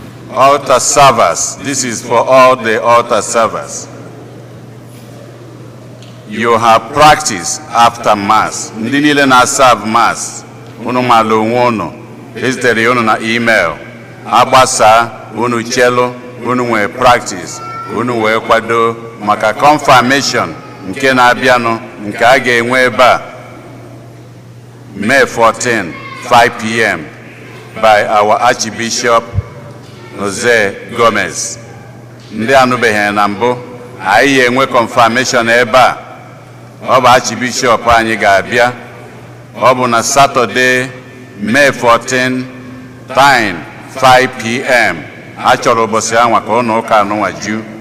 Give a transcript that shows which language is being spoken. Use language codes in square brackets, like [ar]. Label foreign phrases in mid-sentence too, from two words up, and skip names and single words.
[en] Altar servers, this is for all the altar servers. You have practice after Mass. [ig] Ndị niile na-serve Mass, unu maala onwe unu, ezitere unu na email. Agbasa, unu chelu, unu nwee practice, unu wee kwado maka confirmation nke na-abịanụ, nke a ga-enwe ebe a, May fourteen, five P M, [en] by our Archbishop Jose Gomez. [ig] Ndị anụbeghị na mbụ, anyị ga-enwe confirmation ebe a. Ọ bụ Archbishop anyị ga-abịa. Ọ bụ na Saturday, May fourteen, time five P M. A chọrọ ụbọchị anwa ka ụnụ ụka anụnwa ju.